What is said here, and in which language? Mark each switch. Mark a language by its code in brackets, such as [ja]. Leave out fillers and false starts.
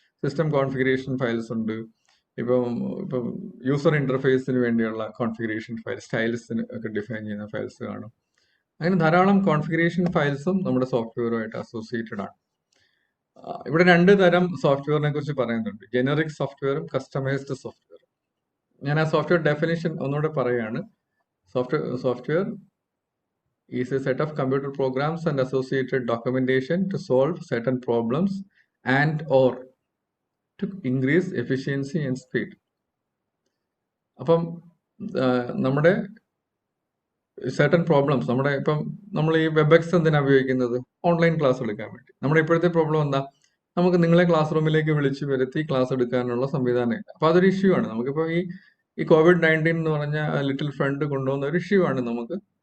[ml] System configuration files ഉണ്ട്. ഇപ്പം user ഇന്റർഫേസിന് വേണ്ടിയുള്ള കോൺഫിഗറേഷൻ ഫയൽ, സ്റ്റൈൽസിന് ഒക്കെ ഡിഫൈൻ ചെയ്യുന്ന ഫയൽസ് കാണും. അങ്ങനെ ധാരാളം കോൺഫിഗറേഷൻ ഫയൽസും നമ്മുടെ സോഫ്റ്റ്വെയറുമായിട്ട് അസോസിയേറ്റഡ് ആണ്. ഇവിടെ 2 തരം സോഫ്റ്റ്വെയറിനെ കുറിച്ച് പറയുന്നുണ്ട്, ജനറിക് സോഫ്റ്റ്വെയറും കസ്റ്റമൈസ്ഡ് സോഫ്റ്റ്വെയറും. ഞാൻ ആ സോഫ്റ്റ്വെയർ ഡെഫിനിഷൻ ഒന്നുകൂടെ പറയുകയാണ്. [en] Software is a set of computer programs and associated documentation to solve certain problems and or to increase efficiency and speed. [ml] അപ്പം നമ്മുടെ certain പ്രോബ്ലംസ് നമ്മൾ ഈ വെബെക്സ് എന്തിനാണ് ഉപയോഗിക്കുന്നത്? ഓൺലൈൻ ക്ലാസ് എടുക്കാൻ വേണ്ടി. നമ്മുടെ ഇപ്പോഴത്തെ പ്രോബ്ലം എന്താ? നമുക്ക് നിങ്ങളെ ക്ലാസ് റൂമിലേക്ക് വിളിച്ചു വരുത്തി ക്ലാസ് എടുക്കാനുള്ള സംവിധാനമില്ല. അപ്പൊ അതൊരു ഇഷ്യൂ ആണ്. നമുക്കിപ്പോൾ ഈ COVID-19 എന്ന് പറഞ്ഞ ലിറ്റിൽ ഫ്രണ്ട് കൊണ്ടുവന്ന ഒരു ഇഷ്യൂ ആണ് നമുക്ക്.